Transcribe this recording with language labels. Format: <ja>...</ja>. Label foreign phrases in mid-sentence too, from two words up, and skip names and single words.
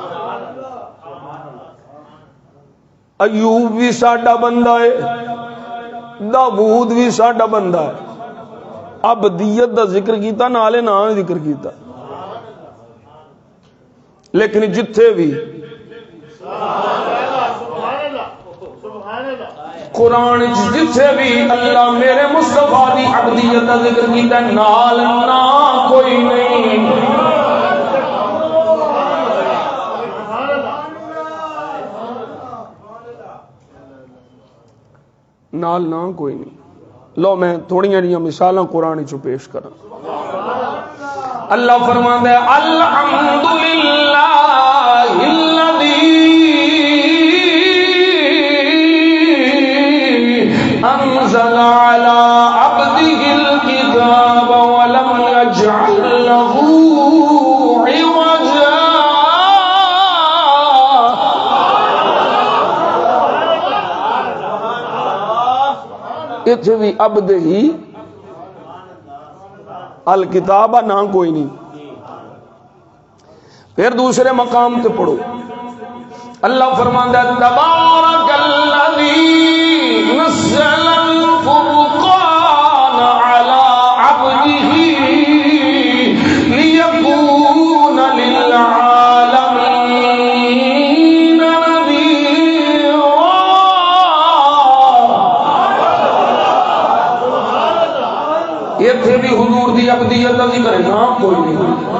<pa>ایوب بھی ساڈا بندہ ہے داؤد بھی ساڈا بندہ ہے عبدیت دا ذکر کیتا نالے نام ذکر کیتا لیکن جتھے بھی قرآن جتھے بھی اللہ میرے مصطفیٰ دی عبدیت دا ذکر کیتا نال نہ کوئی نہیں نال نہ کوئی نہیں لو میں تھوڑی جہاں مثالاں قرآن چ پیش کراں اللہ فرماندا ہے</pa> <ar>الحمدللہ الذی انزل علی عبده الکتاب ولم یجعل له</ar> <pa>عوجا اتھے بھی عبد ہی الکتاب نہ کوئی نہیں پھر دوسرے مقام تے پڑھو اللہ فرماندا ہے</pa> <ar>تبارک الذی نزل الفرقان علی عبده لیکون للعالمین</ar> <pa>اتھے بھی حضور دی عبدیت دا ذکر نہ کوئی نہیں</pa>